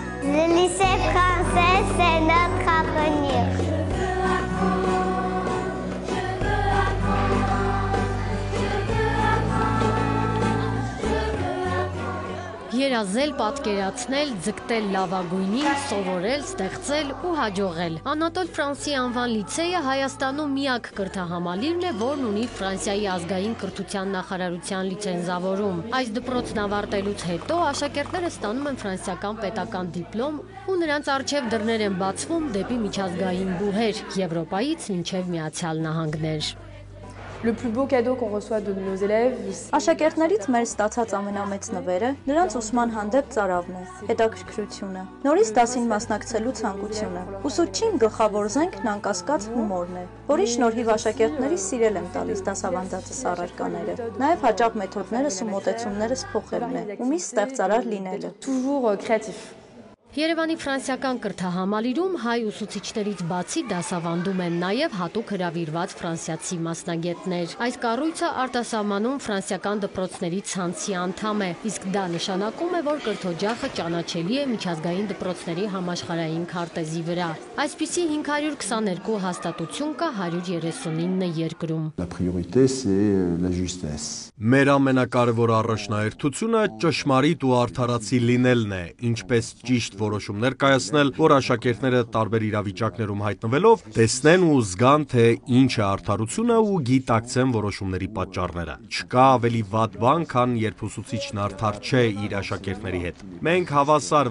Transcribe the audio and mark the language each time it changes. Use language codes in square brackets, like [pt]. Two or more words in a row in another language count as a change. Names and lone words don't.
[fr] Le lycée français, c'est notre avenir. [hy] Երազել, պատկերացնել, ձգտել լավագույնին, սովորել, ստեղծել ու հաջողել։ Անատոլ Ֆրանսի անվան լիցեյը Հայաստանում միակ կրթահամալիրն է, որն ունի Ֆրանսիայի ազգային կրթության նախարարության լիցենզավորում։ Այս դպրոցն ավարտելուց հետո աշակերտները ստանում են ֆրանսիական պետական դիպլոմ ու նրանց առջև դռներ են բացվում դեպի միջազգային բուհեր, Եվրոպայից մինչև Միացյալ Նահանգներ։ [fr] Le plus beau cadeau qu'on reçoit de nos élèves, [hy] Աշակերտներից մեր ստացած ամենամեծ նվերը նրանց ուսման հանդեպ ծարավն է, հետաքրքրությունը, նորից դասին մասնակցելու ցանկությունը։ Ուսուցչին գլխավոր զենքն անկասկած հումորն է, որի շնորհիվ աշակերտների սիրել եմ տալիս դասավանդածս առարկաները։ Նաև հաճախ մեթոդներս ու մոտեցումներս փոխելն է, ու միշտ ստեղծարար լինելը։ [fr] toujours créatif. [hy] Երևանի ֆրանսիական կրթահամալիրում հայ ուսուցիչներից բացի դասավանդում են նաև հատուկ հրավիրված ֆրանսիացի մասնագետներ։ Այս կառույցը արտասահմանում ֆրանսիական դպրոցների ցանցի անդամ է, իսկ դա նշանակում է, որ կրթօջախը ճանաչելի է միջազգային դպրոցների համաշխարհային քարտեզի վրա։ Այսպիսի 522 հաստատություն կա 139 երկրում։ [fr] La priorité c'est la justesse. [hy] Մեր ամենակարևոր առաջնահերթությունը ճշմարիտ ու արդարացի լինելն է, ինչպես ճիշտ որոշումներ կայացնել, որ աշակերտները տարբեր իրավիճակներում հայտնվելով տեսնեն ու զգան, թե ինչ է արդարությունը ու գիտակցեն որոշումների պատճառները։ Չկա ավելի վատ բան, քան երբ ուսուցիչն արդար չէ իր աշակերտների հետ։ Մենք հավասար